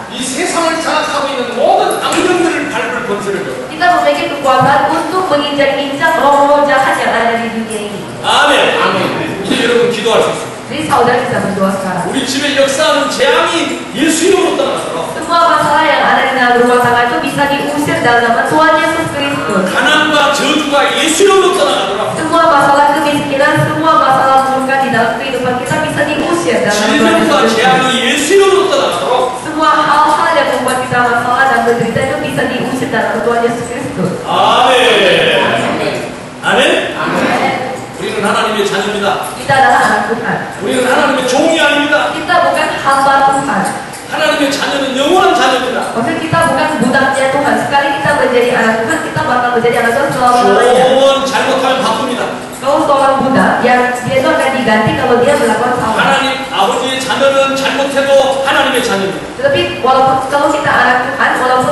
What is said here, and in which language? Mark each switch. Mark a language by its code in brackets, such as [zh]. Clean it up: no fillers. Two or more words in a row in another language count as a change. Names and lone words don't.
[ko] 이 세상을 장악하고 있는 모든 악령들을 밟을 권세를 줬다. [id] Kita memiliki kekuasaan untuk menginjak-injak roh-roh jahat yang ada di dunia ini. [ko] 아멘. 아멘. 이제 여러분 기도할 수 있습니다. [id] Jadi saudara bisa berdoa sekarang. [ko] 우리 집에 역사하는 재앙이 예수 이름으로 떠나가도록 [id] Semua masalah yang ada di dalam rumah tangga itu bisa diusir dalam nama Tuhan Yesus Kristus. [ko] 가난과 저주가 예수 이름으로 떠나가도록 [id] Semua masalah kemiskinan, semua masalah murka di dalam kehidupan kita bisa diusir dalam nama Tuhan [ko] 질병과 [id] Yesus Kristus. [ko] 재앙이 예수 이름으로 떠나가도록 [id] Semua hal-hal yang membuat kita masalah dan menderita itu bisa diusir dalam nama Tuhan Yesus Kristus. [ko] 아멘. 아멘. [id] Amin. [ko] 우리는 하나님의 자녀입니다. [id] Kita adalah anak Tuhan. [ko] 우리는 하나님의 종이 아닙니다. [id] Kita bukan hamba Tuhan. [ko] 하나님의 자녀는 영원한 자녀입니다. [id] Maksudnya kita bukan budaknya Tuhan. Sekali kita menjadi anak Tuhan, kita bakal menjadi anak Tuhan selama-lamanya. [ko] 조원 잘못하면 바쁩니다. [id] Kalau seorang budak, yang dia itu akan diganti kalau dia melakukan salah. [ko] 하나님 아버지의 자녀는 잘못해도 하나님의 자녀입니다. [id] Tetapi walaupun kalau kita anak Tuhan,